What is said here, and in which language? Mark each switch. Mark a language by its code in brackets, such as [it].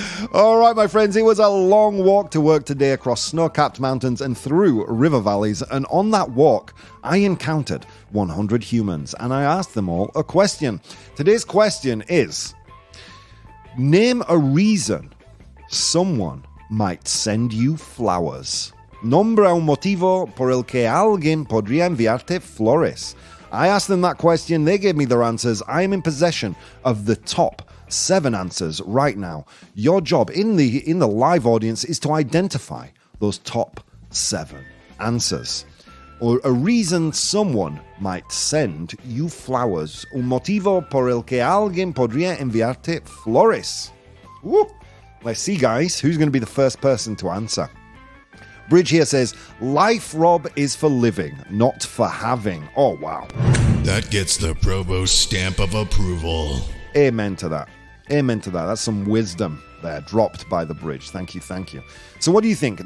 [en] All right, my friends, it was a long walk to work today across snow-capped mountains and through river valleys, and on that walk, I encountered 100 humans, and I asked them all a question. Today's question is, name a reason someone might send you flowers. [es] Nombra un motivo por el que alguien podría enviarte flores. [en] I asked them that question, they gave me their answers. I am in possession of the top 7 answers right now. Your job in the live audience is to identify those top 7 answers. Or a reason someone might send you flowers. [es] Un motivo por el que alguien podría enviarte flores. Woo! [en] Let's see, guys, who's going to be the first person to answer. Bridge here says, life, Rob, is for living, not for having. Oh, wow. That gets the ProBoh stamp of approval. Amen to that. Amen to that. That's some wisdom there dropped by the Bridge. Thank you, thank you. So what do you think?